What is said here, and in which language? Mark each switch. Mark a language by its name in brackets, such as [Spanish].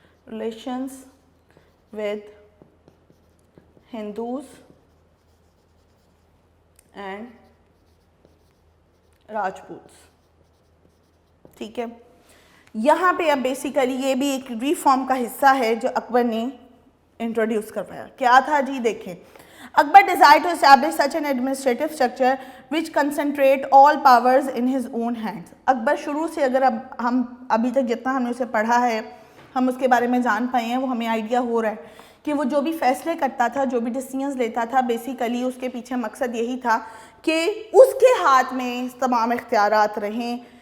[English] Relations with Hindus and Rajputs. [Urdu] ٹھیک ہے, یہاں پہ اب بیسیکلی یہ بھی ایک ریفارم کا حصہ ہے جو اکبر نے انٹروڈیوس کروایا. کیا تھا جی دیکھیں, [English] Akbar desired to establish such an administrative structure which concentrate all powers in his own hands. [Urdu] اکبر شروع سے اگر ہم ابھی تک جتنا ہم نے اسے پڑھا ہے, ہم اس کے بارے میں جان پائے ہیں, وہ ہمیں آئیڈیا ہو رہا ہے کہ وہ جو بھی فیصلے کرتا تھا, جو بھی ڈیسیژنز لیتا تھا, بیسیکلی اس کے پیچھے مقصد یہی تھا کہ اس کے ہاتھ میں تمام اختیارات رہیں.